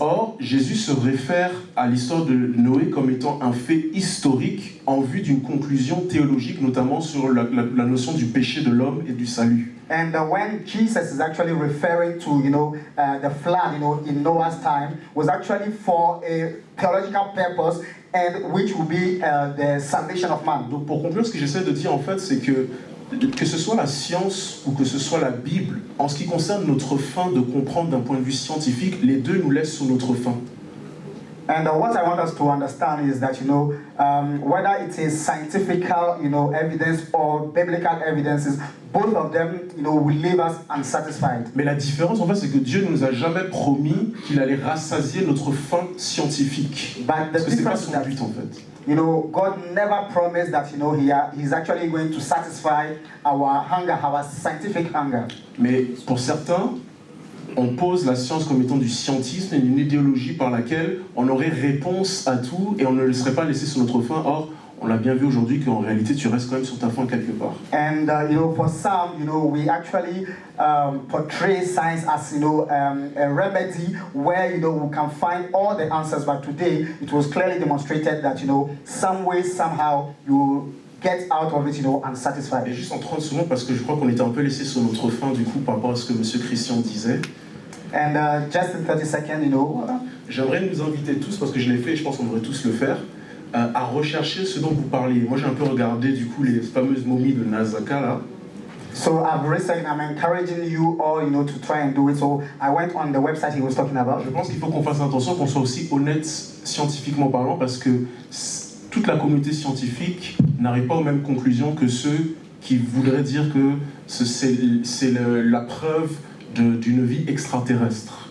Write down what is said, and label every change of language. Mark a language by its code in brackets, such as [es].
[fr] Or, Jésus se réfère à l'histoire de Noé comme étant un fait historique en vue d'une conclusion théologique, notamment sur la notion du péché de l'homme et du salut. [en] And when Jesus is actually referring to the flood in Noah's time was actually for a theological purpose and which will be the salvation of man. [fr] Donc pour conclure, ce que j'essaie de dire en fait, c'est que que ce soit la science ou que ce soit la Bible, en ce qui concerne notre faim de comprendre d'un point de vue scientifique, les deux nous laissent sur notre faim. [en] And what I want us to understand is that, whether it is scientific, evidence or biblical evidences, both of them, will leave us unsatisfied. [fr] Mais la différence, en fait, c'est que Dieu ne nous a jamais promis qu'il allait rassasier notre faim scientifique. Parce que c'est pas son but, en fait. [en] God never promised that, He's actually going to satisfy our hunger, our scientific hunger. [fr] Mais pour certains, on pose la science comme étant du scientisme et une idéologie par laquelle on aurait réponse à tout et on ne le serait pas laissé sur notre faim. Or, on l'a bien vu aujourd'hui qu'en réalité, tu restes quand même sur ta faim quelque part. [en] And, for some, we actually portray science as, a remedy where, we can find all the answers. But today, it was clearly demonstrated that, some way, somehow, you get out of it, unsatisfied. [fr] Et juste en 30 secondes, parce que je crois qu'on était un peu laissé sur notre faim, du coup, par rapport à ce que M. Christian disait. [en] And just in 30 seconds, [fr] j'aimerais nous inviter tous, parce que je l'ai fait et je pense qu'on devrait tous le faire, à rechercher ce dont vous parliez. Moi, j'ai un peu regardé, du coup, les fameuses momies de Nazaka, là. [en] So I've researched, I'm encouraging you all, to try and do it. So I went on the website he was talking about. [fr] Je pense qu'il faut qu'on fasse attention, qu'on soit aussi honnête scientifiquement parlant, parce que toute la communauté scientifique n'arrive pas aux mêmes conclusions que ceux qui voudraient dire que c'est la preuve d'une vie extraterrestre.